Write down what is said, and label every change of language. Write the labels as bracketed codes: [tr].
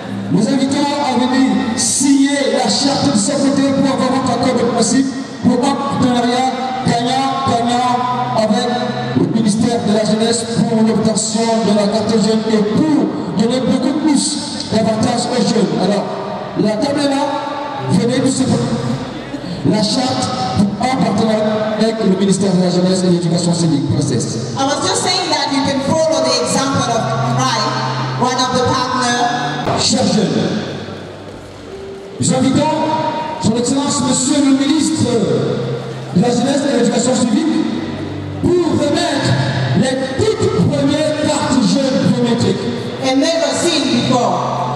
[fr] Nous invitons à venir signer la charte de sécurité pour avoir notre accord de principe pour un partenariat gagnant-gagnant avec le ministère de la Jeunesse pour l'obtention de la carte jeune et pour donner beaucoup plus d'avantages aux jeunes. Alors, la table est là, venez nous séparer. La charte pour un partenariat avec le ministère de la Jeunesse et de l'Éducation civique. [en] Process. I was just saying that you can follow the example of Rai, one of the partners. [fr] Chers jeunes, nous invitons son Excellence Monsieur le ministre de la Jeunesse et de l'Éducation civique pour remettre les toutes premières cartes jeunes biométriques. [en] And never seen before.